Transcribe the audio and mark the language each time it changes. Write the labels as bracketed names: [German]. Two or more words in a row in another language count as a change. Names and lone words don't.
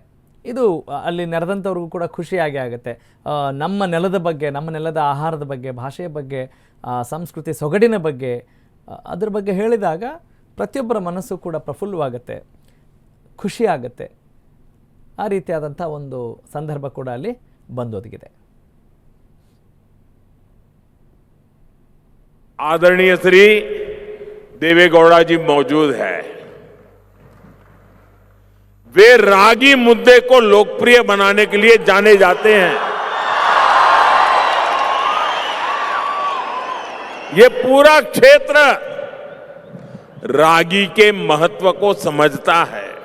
[Kannada] ಇದು ಅಲ್ಲಿ ನೆರೆದಂಥವ್ರಿಗೂ ಕೂಡ ಖುಷಿಯಾಗಿ ಆಗುತ್ತೆ. ನಮ್ಮ ನೆಲದ ಬಗ್ಗೆ, ನಮ್ಮ ನೆಲದ ಆಹಾರದ ಬಗ್ಗೆ, ಭಾಷೆಯ ಬಗ್ಗೆ, ಸಂಸ್ಕೃತಿ ಸೊಗಡಿನ ಬಗ್ಗೆ, ಅದ್ರ ಬಗ್ಗೆ ಹೇಳಿದಾಗ ಪ್ರತಿಯೊಬ್ಬರ ಮನಸ್ಸು ಕೂಡ ಪ್ರಫುಲ್ಲವಾಗುತ್ತೆ, ಖುಷಿಯಾಗುತ್ತೆ. ಆ ರೀತಿಯಾದಂಥ ಒಂದು ಸಂದರ್ಭ ಕೂಡ ಅಲ್ಲಿ ಬಂದೊದಗಿದೆ. [Hindi] आदरणीय श्री देवेगौड़ा जी मौजूद है। वे रागी मुद्दे को लोकप्रिय बनाने के लिए जाने जाते हैं। ये पूरा क्षेत्र रागी के महत्व को समझता है।